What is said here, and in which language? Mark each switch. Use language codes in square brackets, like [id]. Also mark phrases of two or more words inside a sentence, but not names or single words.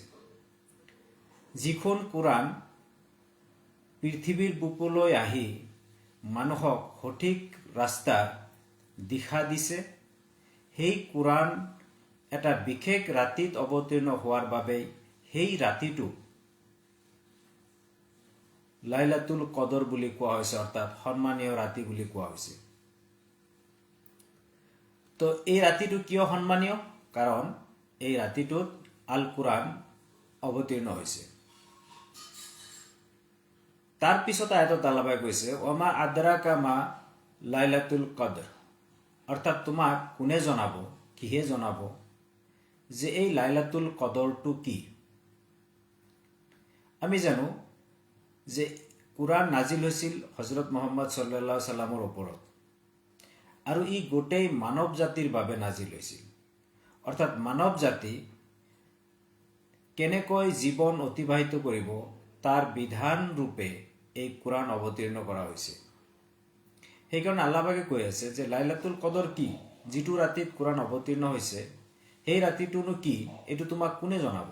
[as] যিখন কুৰাণ পৃথিৱীৰ বুকুলৈ আহি মানুহক সঠিক ৰাস্তাৰ দিশা দিছে, সেই কুৰাণ এটা বিশেষ ৰাতিত অৱতীৰ্ণ হোৱাৰ বাবেই সেই ৰাতিটো লাইলাতুল কদৰ বুলি কোৱা হৈছে, অৰ্থাৎ সন্মানীয় ৰাতি বুলি কোৱা হৈছে। তো এই ৰাতিটো কিয় সন্মানীয়? কাৰণ এই ৰাতিটোত আল কুৰাণ অৱতীৰ্ণ হৈছে। তাৰ পিছত আয়াতত আল্লাহ পাকে কৈছে, [ar] وما أدراك ما ليلة القدر. [as] অৰ্থাৎ তোমাক কোনে জনাব, কিহে জনাব যে এই লাইলাতুল কদৰটো কি। আমি জানো যে কুৰাণ নাজিল হৈছিল হজৰত মুহাম্মদ [ar] صلى الله عليه وسلم [as] ওপৰত, আৰু ই গোটেই মানৱ জাতিৰ বাবে নাজিল হৈছিল। অৰ্থাৎ মানৱ জাতি কেনেকৈ জীৱন অতিবাহিত কৰিব তাৰ বিধান ৰূপে এই কুৰাণ অৱতীৰ্ণ কৰা হৈছে। সেইকাৰণে আল্লাহ পাকে কৈ আছে যে লাইলাতুল কদৰ কি, যিটো ৰাতিত কুৰাণ অৱতীৰ্ণ হৈছে সেই ৰাতিটোনো কি, এইটো তোমাক কোনে জনাব।